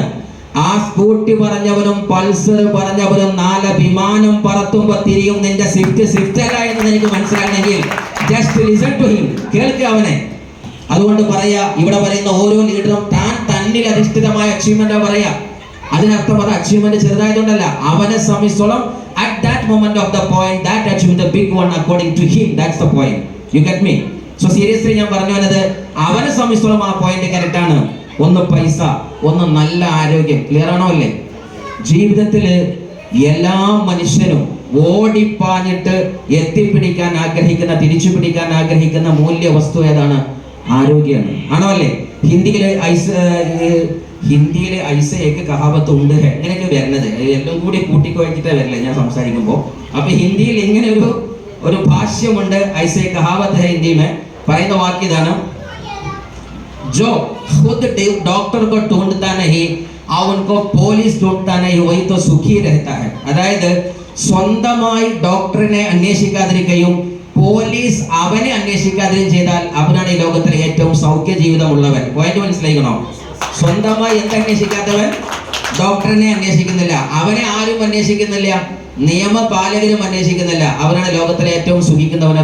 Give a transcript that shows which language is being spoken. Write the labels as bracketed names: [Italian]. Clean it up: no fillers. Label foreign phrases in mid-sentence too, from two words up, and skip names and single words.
[Malayalam] ആ സ്കൂട്ടി പറഞ്ഞവനും പൾസർ പറഞ്ഞവനും 4 വിമാനം പറത്തുമ്പോ തിരിയും നിന്റെ സ്വിഫ്റ്റ് അല്ല എന്ന് എനിക്ക് മനസ്സിലാക്കണമെങ്കിൽ [English] just listen to him, [Malayalam] കേൾക്കുക അവനെ. അതുകൊണ്ട് പറയാ, ഇവിടെ പറയുന്ന ഓരോ ലീഡറും താൻ തന്നിൽ അധിഷ്ഠിതമായ അച്ചീവ്മെന്റ് പറയാ. അതിനർത്ഥം അത് അച്ചീവ്മെന്റ് ചെറുതായതുകൊണ്ടല്ല, അവനെ സംബന്ധിച്ചോളം [English] at that moment of the point that achieved the big one according to him, that's the point. You get me? So seriously [Malayalam] ഞാൻ പറഞ്ഞു വന്നത്, അവനെ സംബന്ധിച്ചോളം ആ പോയിന്റ് കറക്റ്റ് ആണ്. ഒന്ന് പൈസ, ഒന്ന് നല്ല ആരോഗ്യം. ക്ലിയർ ആണോ അല്ലേ? ജീവിതത്തില് എല്ലാ മനുഷ്യനും ഓടിപ്പാഞ്ഞിട്ട് എത്തിപ്പിടിക്കാൻ ആഗ്രഹിക്കുന്ന, തിരിച്ചു പിടിക്കാൻ ആഗ്രഹിക്കുന്ന മൂല്യ വസ്തു ഏതാണ്? ആരോഗ്യമാണ്. ആണോ അല്ലേ? ഹിന്ദിയിലെ ഐസയൊക്കെ കഹാവത്ത് ഉണ്ട്, എങ്ങനെയൊക്കെ വരുന്നത് എല്ലാം കൂടി കൂട്ടിക്കുഴച്ചിട്ടേ വരില്ലേ ഞാൻ സംസാരിക്കുമ്പോൾ. അപ്പൊ ഹിന്ദിയിൽ ഇങ്ങനെ ഒരു ഭാഷ്യമുണ്ട്, [Hindi] ऐसे कहावत है हिंदी में. [Malayalam] പറയുന്ന വാക്യം ഇതാണ്, [Hindi] जो खुद डॉक्टर को ढूंढता नहीं और उनको പോലീസ് ढूंढता नहीं वही तो सुखी रहता है. [Malayalam] അതായത് സ്വന്തമായി ഡോക്ടറിനെ അന്വേഷിക്കാതിരിക്കുകയും പോലീസ് അവനെ അന്വേഷിക്കാതിരിക്കുകയും ചെയ്താൽ അവനാണ് ഈ ലോകത്തിലെ ഏറ്റവും സൗഖ്യ ജീവിതമുള്ളവൻ. പോയിന്റ് മനസ്സിലാക്കണോ? സ്വന്തമായി എന്തന്വേഷിക്കാത്തവൻ? ഡോക്ടറിനെ അന്വേഷിക്കുന്നില്ല, അവനെ ആരും അന്വേഷിക്കുന്നില്ല, നിയമപാലകരും അന്വേഷിക്കുന്നില്ല, അവനാണ് ലോകത്തിലെ ഏറ്റവും സുഖിക്കുന്നവൻ.